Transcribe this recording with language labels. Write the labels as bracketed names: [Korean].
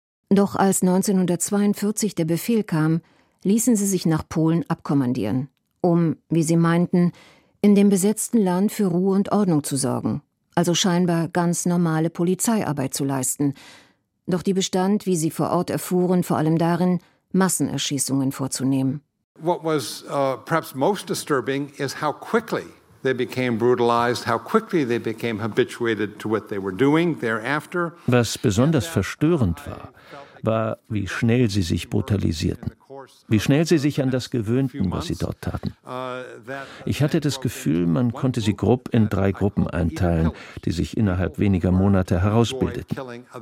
[German] Doch als 1942 der Befehl kam, ließen sie sich nach Polen abkommandieren, um, wie sie meinten, in dem besetzten Land für Ruhe und Ordnung zu sorgen, also scheinbar ganz normale Polizeiarbeit zu leisten. Doch die bestand, wie sie vor Ort erfuhren, vor allem darin, Massenerschießungen vorzunehmen. [English] What was perhaps most disturbing is how quickly they became brutalized, how quickly they became habituated to what they were doing thereafter. [German] Was besonders verstörend war, war, wie schnell sie sich brutalisierten. Wie schnell sie sich an das gewöhnten, was sie dort taten. Ich hatte das Gefühl, man konnte sie grob in drei Gruppen einteilen, die sich innerhalb weniger Monate herausbildeten.